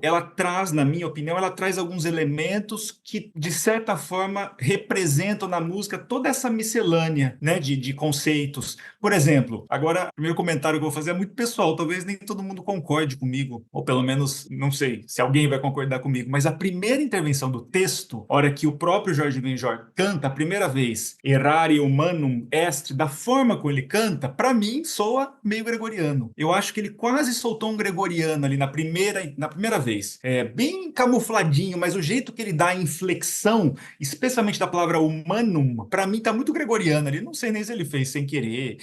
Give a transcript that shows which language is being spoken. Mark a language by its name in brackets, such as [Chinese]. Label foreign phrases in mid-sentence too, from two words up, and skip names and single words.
[Portuguese] Ela traz, na minha opinião, ela traz alguns elementos que de certa forma, representam na música toda essa miscelânea, né, de conceitos. Por exemplo, agora, o primeiro comentário que eu vou fazer é muito pessoal, talvez nem todo mundo concorde comigo, ou pelo menos, não sei se alguém vai concordar comigo, mas a primeira intervenção do texto, a hora que o próprio Jorge Benjor canta a primeira vez, [Latin] Errare humanum est, [Portuguese] da forma como ele canta, para mim, soa meio gregoriano. Eu acho que ele quase soltou um gregoriano ali na primeira vez. É bem camufladinho, mas o jeito que ele dá a inflexão, especialmente da palavra humanum, para mim tá muito gregoriano ali. Não sei nem se ele fez sem querer.